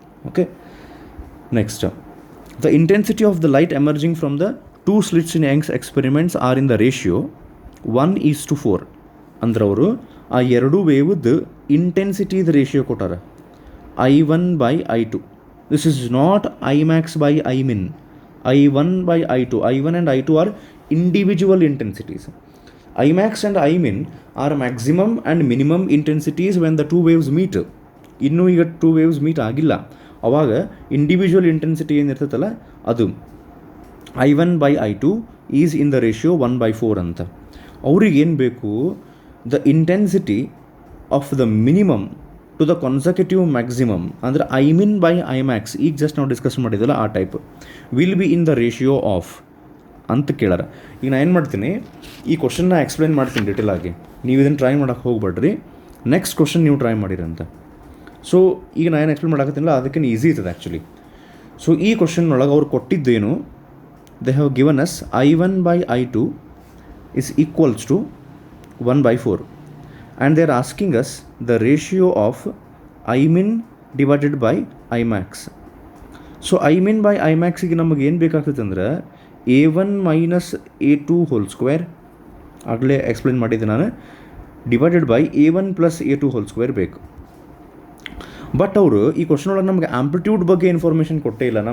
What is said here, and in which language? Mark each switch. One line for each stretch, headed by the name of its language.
English: Okay, next, the intensity of the light emerging from the two slits in Young's experiments are in the ratio 1:4.
Kannada: ಅಂದ್ರೆ ಅವರು ಆ ಎರಡು ವೇವ್ದು ಇಂಟೆನ್ಸಿಟಿದ ratio ಕೊಟ್ಟಾರ, I1 / I2.
English: This is not Imax by Imin. I1 / I2. I1 and I2 are individual intensities. Imax and Imin are maximum and minimum intensities when the two waves meet.
Kannada: ಇನ್ನೂ ಈಗ two waves meet ಆಗಿಲ್ಲ, ಅವಾಗ individual intensity ಏನಿರ್ತೈತಲ್ಲ ಅದು I1 / I2 is in the ratio 1/4 ಅಂತ. ಅವ್ರಿಗೆ ಏನು ಬೇಕು, the intensity of the minimum to the ಕಾನ್ಸಕ್ಯೂಟಿವ್ maximum, ಅಂದರೆ Imin / Imax, ಈಗ ಜಸ್ಟ್ ನಾವು ಡಿಸ್ಕಸ್ ಮಾಡಿದ್ವಲ್ಲ ಆ type, will be in the ratio of ಅಂತ ಕೇಳಾರ. ಈಗ ನಾನು ಏನು ಮಾಡ್ತೀನಿ, ಈ ಕ್ವಶನ್ನ ಎಕ್ಸ್ಪ್ಲೇನ್ ಮಾಡ್ತೀನಿ ಡೀಟೇಲ್ ಆಗಿ, ನೀವು ಇದನ್ನು ಟ್ರೈ ಮಾಡೋಕ್ಕೆ ಹೋಗ್ಬೇಡ್ರಿ. ನೆಕ್ಸ್ಟ್ ಕ್ವಶನ್ ನೀವು ಟ್ರೈ ಮಾಡಿರಿ ಅಂತ. ಸೊ ಈಗ ನಾನು ಏನು ಎಕ್ಸ್ಪ್ಲೇನ್ ಮಾಡಕತ್ತಿಲ್ಲ ಅದಕ್ಕೆ ಈಸಿ ಇರ್ತದೆ ಆ್ಯಕ್ಚುಲಿ. ಸೊ ಈ ಕ್ವಶನ್ ಒಳಗೆ ಅವ್ರು ಕೊಟ್ಟಿದ್ದೇನು,
English: They have given us I1/I2 is equals to 1/4 and they are asking us the ratio of Imin divided by Imax.
Kannada: So Imin by Imaxಗೆ ನಮಗೆ ಏನು ಬೇಕಾಗ್ತದೆ ಅಂದ್ರೆ A1 - A2 ಹೋಲ್ ಸ್ಕ್ವೇರ್ ಆಗಲೇ explain ಮಾಡಿದ್ದೆ ನಾನು, divided by A1 + A2 whole square ಬೇಕು. But ಅವರು ಈ ಕ್ವಶನ್ ಒಳಗೆ ನಮಗೆ ಆಂಪ್ಲಿಟ್ಯೂಡ್ ಬಗ್ಗೆ ಇನ್ಫಾರ್ಮೇಷನ್ ಕೊಟ್ಟೇ ಇಲ್ಲ.